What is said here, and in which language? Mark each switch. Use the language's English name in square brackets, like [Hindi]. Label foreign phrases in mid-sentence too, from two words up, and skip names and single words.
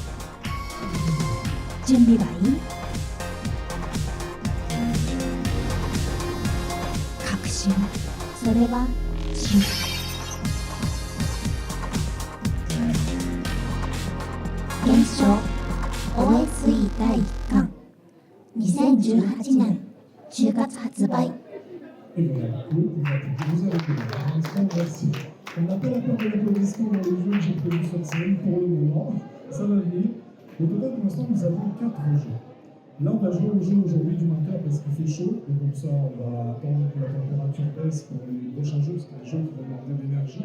[Japanese] 準備はいい？確信、それは信じ。現象 OSE 第1巻2018年10月発売。 [French] Et voilà, vous avez connu. Un instant, merci. On n'a pas la peur de l'applaudissement dans les jeux que j'ai prévus cette semaine pour le moment. Ça va venir. Au total, pour l'instant, nous avons 4 jeux. Là, on va jouer au jeu aujourd'hui du matin parce qu'il fait chaud. Et comme ça, on va attendre que la température baisse pour les prochains jeux, parce que les jeux qui vont demander de l'énergie.